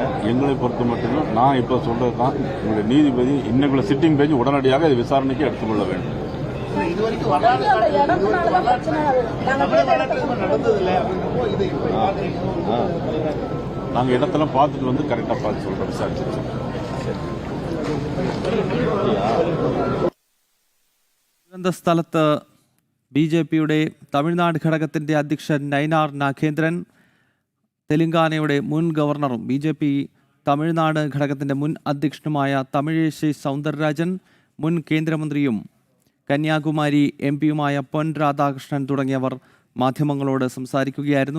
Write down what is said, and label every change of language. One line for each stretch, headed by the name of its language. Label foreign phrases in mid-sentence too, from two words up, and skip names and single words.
Tamil: எங்களை பொறுத்த மட்டும் நான் இப்ப சொல்றதுதான், உங்களுடைய நீதிபதி இன்னைக்குள்ள
English: sitting bench
Tamil: உடனடியாக இதை விசாரணைக்கு எடுத்துக்கொள்ள வேண்டும். நாங்க இடத்தெல்லாம் பார்த்துட்டு வந்து கரெக்டா பார்த்து சொல்றோம், விசாரிச்சு.
Malayalam: ദുരന്ത സ്ഥലത്ത് BJPയുടെ തമിഴ്നാട് ഘടകത്തിൻ്റെ അധ്യക്ഷൻ നയിനാർ നാഗേന്ദ്രൻ, തെലങ്കാനയുടെ മുൻ ഗവർണറും BJP തമിഴ്നാട് ഘടകത്തിൻ്റെ മുൻ അധ്യക്ഷനുമായ തമിഴിഷി സൗന്ദരരാജൻ, മുൻ കേന്ദ്രമന്ത്രിയും കന്യാകുമാരി MP-യുമായ പൊൻ രാധാകൃഷ്ണൻ തുടങ്ങിയവർ മാധ്യമങ്ങളോട് സംസാരിക്കുകയായിരുന്നു.